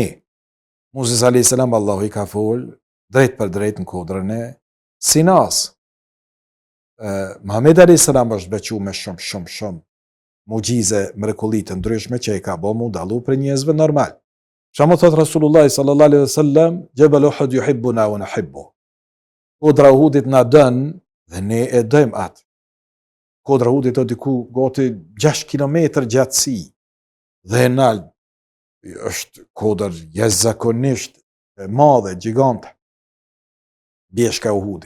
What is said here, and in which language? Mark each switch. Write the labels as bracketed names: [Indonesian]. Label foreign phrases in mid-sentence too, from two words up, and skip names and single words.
[Albanian] Moses [Arabic] عليه السلام [Albanian] Allahu i ka fol drejt për drejt në kodrën e Sinas. Muhamedi [Arabic] عليه السلام [Albanian] është bequ me shumë mucize, mrekulli të ndryshme që i ka bë mu dallu për njerëzve normal. Shamu thot [Arabic] رسول الله صلى الله عليه وسلم، جبل أحد يحبنا ونحب. [Albanian] Kodra Uhudit na dën dhe ne e dojmë atë. Kodra Uhudit o diku gati 6 kilometër gjatësi. dhe e nalë, është kodër jashtëzakonisht e madhe, gjigante, bjeshka Uhudit.